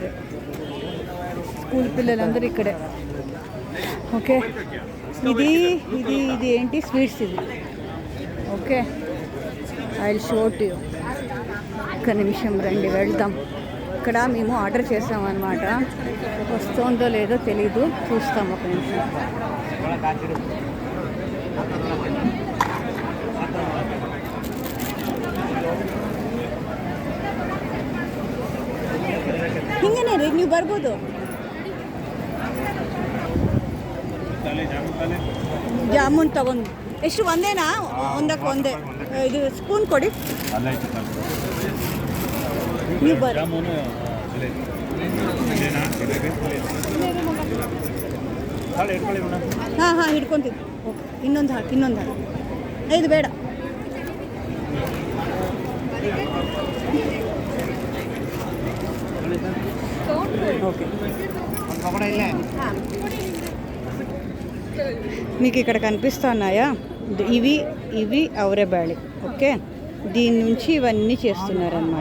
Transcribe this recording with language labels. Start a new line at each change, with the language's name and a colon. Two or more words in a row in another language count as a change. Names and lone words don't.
Telugu: స్కూల్ పిల్లలందరూ ఇక్కడే, ఓకే. ఇది ఇది ఇది ఏంటి, స్వీట్స్ ఇది, ఓకే.
English: I will show to you.
Telugu: ఒక్క నిమిషం రండి, వెళ్దాం. ఇక్కడ మేము ఆర్డర్ చేసామన్నమాట, వస్తుందో లేదో తెలీదు, చూస్తాం. ఒక నిమిషం.
Kannada: ಹಿಂಗೇನೆ ರೀ, ನೀವು ಬರ್ಬೋದು. ಜಾಮೂನ್ ತಗೊಂಡು ಎಷ್ಟು? ಒಂದೇನಾ? ಒಂದಕ್ಕೆ ಒಂದೇ. ಇದು ಸ್ಪೂನ್ ಕೊಡಿ. ನೀವು ಬರ್ರಿ. ಹಾಂ ಹಿಡ್ಕೊತೀವಿ. ಓಕೆ, ಇನ್ನೊಂದು ಹಾಕಿ. ಇದು ಬೇಡ.
Telugu: ఓకే, మీకు ఇక్కడ కనిపిస్తున్నాయా? ఇవి అవరేబాళి, ఓకే. దీని నుంచి ఇవన్నీ చేస్తున్నారనమాట.